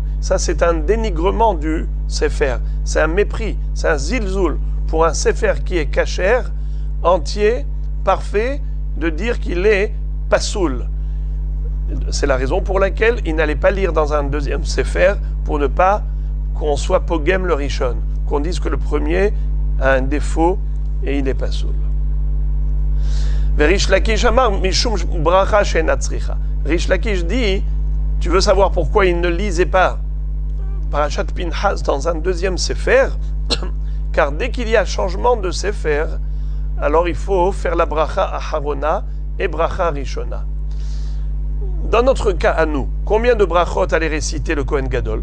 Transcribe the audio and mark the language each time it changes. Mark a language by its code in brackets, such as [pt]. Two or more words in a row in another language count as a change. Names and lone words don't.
[fr] Ça, c'est un dénigrement du Sefer. C'est un mépris, c'est un zilzoul pour un Sefer qui est kasher, entier, parfait, de dire qu'il est pasoul. C'est la raison pour laquelle il n'allait pas lire dans un deuxième Sefer pour ne pas qu'on soit pogem le rishon, qu'on dise que le premier a un défaut et il est pasoul. [he] ריש לקיש אמר משום ברכה שנצריכה. [fr] Rish Lakish dit, tu veux savoir pourquoi il ne lisait pas Parashat Pinhas dans un deuxième Sefer? Car dès qu'il y a changement de Sefer, alors il faut faire la [he] bracha Aharona [fr] et [he] bracha Rishona. [fr] Dans notre cas à nous, combien de brachot allait réciter le Kohen Gadol?